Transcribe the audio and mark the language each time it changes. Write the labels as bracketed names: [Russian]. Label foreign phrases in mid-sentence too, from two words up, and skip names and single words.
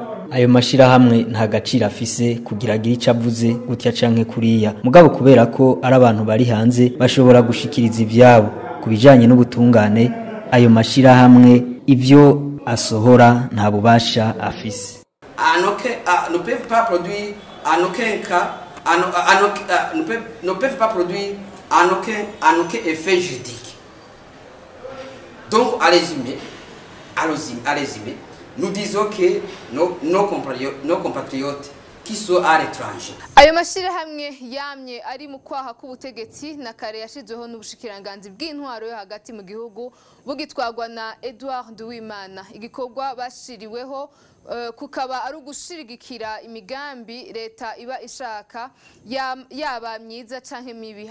[Rundi] Ayo mashirahamwe ntagaciro afise kugira agire icavuze gutya canke kuriya, mugabo kubera ko ari abantu bari hanze bashobora gushikiriza ivyabo kubijanye n'ubutungane. Ayo mashirahamwe ivyo asohora nta bubasha afise. [French] Ne peuvent pas produire en aucun cas, ne peuvent pas produire en aucun effet juridique. Donc, à résumer, nous disons que nos compatriotes qui sont à l'étranger. [Rundi] Ayo mashirahamwe yamye ari mu kwaha k'ubutegetsi na kare yashizweho n'ubushikiranganzi bw'intwaro yo hagati mu gihugu bugitwagwa na Edouard Nduwimana. Igikorwa bashiriweho kukaba ari ugushirigikira imigambi leta iba ishaka yaba myiza canke mibi.